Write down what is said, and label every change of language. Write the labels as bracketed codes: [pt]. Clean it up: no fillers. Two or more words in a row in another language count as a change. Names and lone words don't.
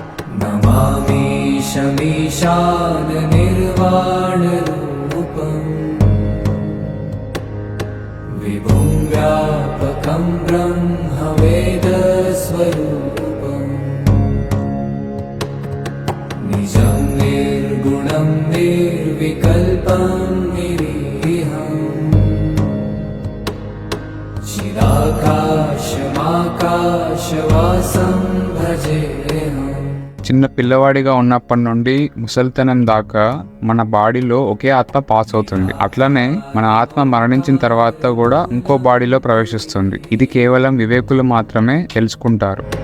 [sa] नमामि शमीशान निर्वाणरूपम् विभुं व्यापकं ब्रह्मवेदस्वरूपम् निजं निर्गुणं निर्विकल्पं निरीहम् चिदाकाशमाकाशवासं भजेऽहम्। [te] చిన్న పిల్లవాడిగా ఉన్నప్పటి నుండి ముసలితనం దాకా మన బాడీలో ఒకే ఆత్మ పాస్ అవుతుంది. అట్లనే మన ఆత్మ మరణించిన తర్వాత కూడా ఇంకో బాడీలో ప్రవేశిస్తుంది. ఇది కేవలం వివేకులు మాత్రమే తెలుసుకుంటారు.